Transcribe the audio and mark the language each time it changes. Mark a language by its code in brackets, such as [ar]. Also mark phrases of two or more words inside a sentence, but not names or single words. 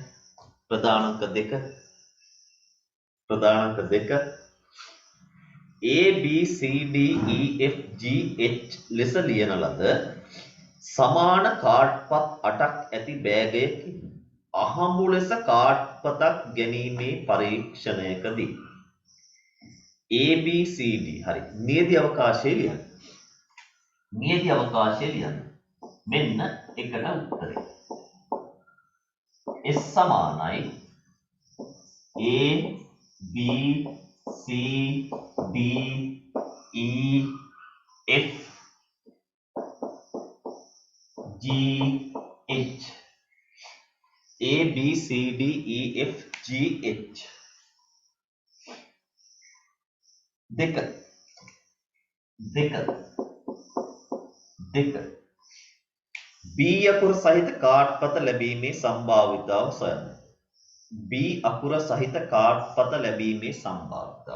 [si] ප්‍රධානාංක 2. ප්‍රධානාංක 2 A B C D E F G H ලෙස ලියන ලද සමාන කාඩ්පත් 8ක් ඇති බෑගයකින් අහඹු ලෙස කාඩ්පතක් ගැනීමේ පරීක්ෂණයකදී A B C D හරි නියැදි අවකාශය ලියන්න. නියැදි අවකාශය ලියන්න. මෙන්න එකට උත්තරේ. S සමානයි A B C D E F G H A B C D E F G GH දෙක B අකුර සහිත කාඩ්පත ලැබීමේ සම්භාවිතාව සොයන්න. B අකුර සහිත කාඩ්පත ලැබීමේ සම්භාවිතාව.